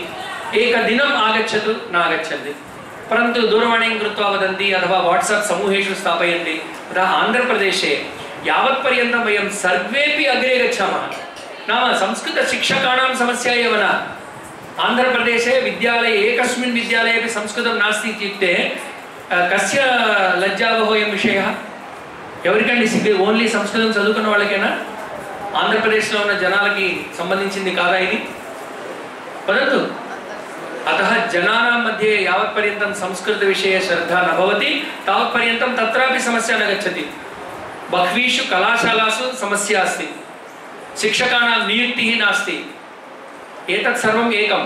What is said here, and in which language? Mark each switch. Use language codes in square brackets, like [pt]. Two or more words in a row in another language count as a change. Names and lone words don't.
[sa] एकदिनम् आगच्छतु न आगच्छन्ति, परन्तु दूरवाणीं कृत्वा वदन्ति अथवा वाट्सप् समूहेषु स्थापयन्ति। अतः आन्ध्रप्रदेशे यावत्पर्यन्तं वयं सर्वेपि अग्रे गच्छामः, नाम संस्कृतशिक्षकाणां समस्या एव न। आन्ध्रप्रदेशे विद्यालये एकस्मिन् विद्यालये अपि संस्कृतं नास्ति इत्युक्ते कस्य लज्जावहोऽयं विषयः? [te] ఎవరికండి సిగ్గు? ఓన్లీ సంస్కృతం చదువుకున్న వాళ్ళకేనా? ఆంధ్రప్రదేశ్లో ఉన్న జనాలకి సంబంధించింది కాదా ఇది? [sa] परन्तु अतः जनानां मध्ये यावत्पर्यन्तं संस्कृतविषये श्रद्धा न भवति तावत्पर्यन्तं तत्रापि समस्या न गच्छति। बह्वीषु कलाशालासु समस्या अस्ति, शिक्षकाणां नियुक्तिः नास्ति, एतत् सर्वम् एकं।